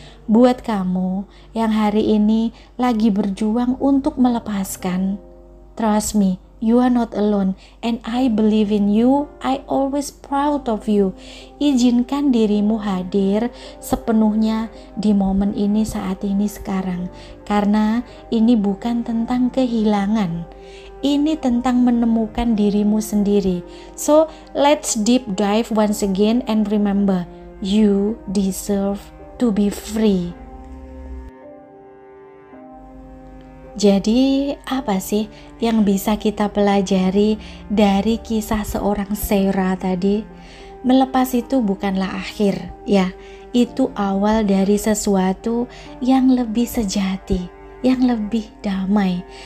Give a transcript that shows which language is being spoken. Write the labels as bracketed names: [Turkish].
[Indonesian] Buat kamu yang hari ini lagi berjuang untuk melepaskan, [English] trust me, you are not alone and I believe in you. I always proud of you. [Indonesian] Izinkan dirimu hadir sepenuhnya di momen ini saat ini sekarang. Karena ini bukan tentang kehilangan. Ini tentang menemukan dirimu sendiri. [English] So let's deep dive once again and remember, you deserve to be free. [Indonesian] Jadi apa sih yang bisa kita pelajari dari kisah seorang Sarah tadi? Melepas itu bukanlah akhir, ya. Itu awal dari sesuatu yang lebih sejati, yang lebih damai.